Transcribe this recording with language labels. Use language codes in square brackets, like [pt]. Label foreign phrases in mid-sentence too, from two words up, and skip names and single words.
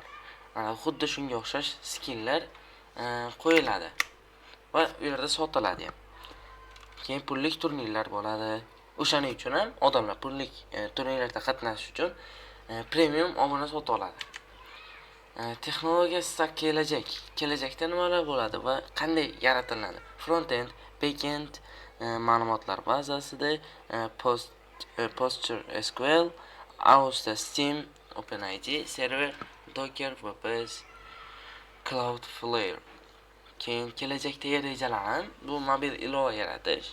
[uz] Mana xuddi shunga o'xshash skinlar qo'yiladi va u yerda sotiladi ham. Keyin pullik turnirlar bo'ladi. O'shaning uchun ham odamlar pullik turnirlarda qatnashish uchun premium obuna sotib oladi. Texnologiya stack kelajakda nimalar bo'ladi va qanday yaratiladi? [en] Front-end, back-end [uz] ma'lumotlar bazasida PostgreSQL, Austa, Steam, OpenID server, Docker, WordPress, Cloudflare. Keyin kelajakdagi rejalarim bu mobil ilova yaratish.